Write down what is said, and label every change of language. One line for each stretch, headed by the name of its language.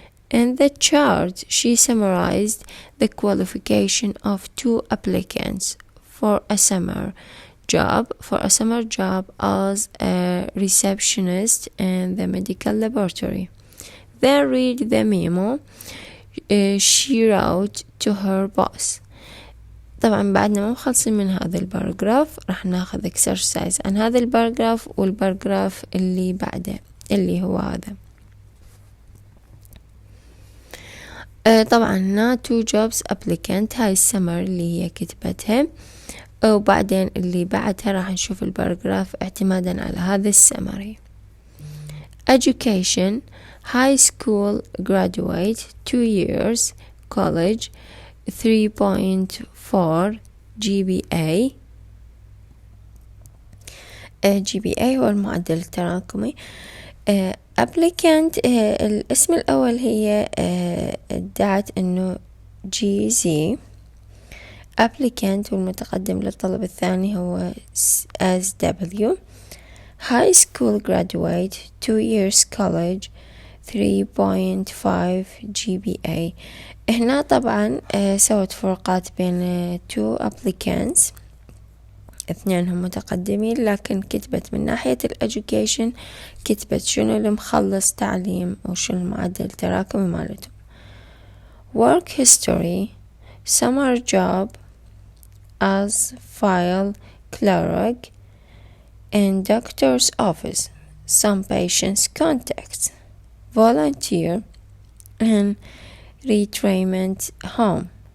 English: In the chart, she summarized the qualification of 2 applicants for a summer job as a receptionist in the medical laboratory. Then read the memo she wrote to her boss.
Arabic: طبعا بعدنا ما مخلصين من هذا الباراجراف، راح ناخذ exercise عن هذا الباراجراف والباراجراف اللي بعده اللي هو هذا. طبعا هنا 2 jobs applicant، هاي السمر اللي هي كتبتها، وبعدين اللي بعدها راح نشوف الباراجراف اعتمادا على هذا السمري.
English: Education: high school graduate, 2 years, college, 3.4 GPA.
Arabic: GPA هو المعدل التراكمي. applicant الاسم الأول هي ادعت انه GZ. applicant والمتقدم للطلب الثاني هو SW.
English: high school graduate, 2 years college, 3.5 GPA.
Arabic: هنا طبعا سوت فروقات بين 2 applicants، اثنينهم متقدمين، لكن كتبت من ناحية الeducation كتبت شنو المخلص تعليم وشنو المعدل التراكمي مالته.
English: work history: summer job as file clerk in doctor's office, some patients contacts, volunteer in retirement home.